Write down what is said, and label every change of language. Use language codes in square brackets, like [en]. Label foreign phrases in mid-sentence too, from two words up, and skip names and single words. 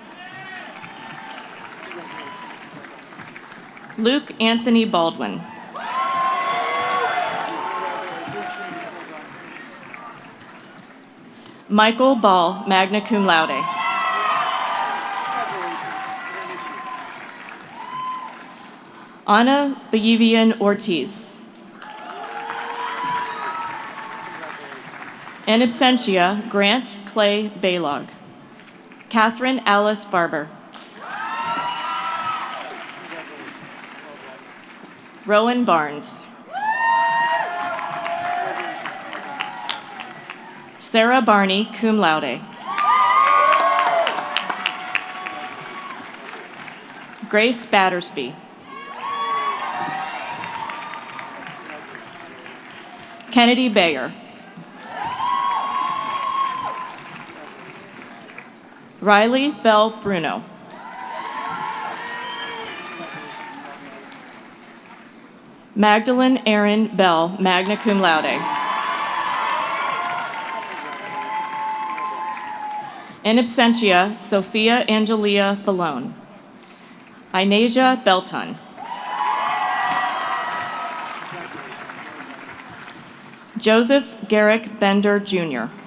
[en] Luke Anthony Baldwin. Michael Ball, [la] magna cum laude. [en] Ana Bayivian Ortiz. [la] In absentia, [en] Grant Clay Baylog. Catherine Alice Barber. Rowan Barnes. Sarah Barney, [la] cum laude. [en] Grace Battersby. Kennedy Bayer. Riley Bell Bruno. Magdalene Erin Bell, [la] magna cum laude. In absentia, [en] Sophia Angelia Ballone. Inasia Belton. Joseph Garrick Bender, Jr.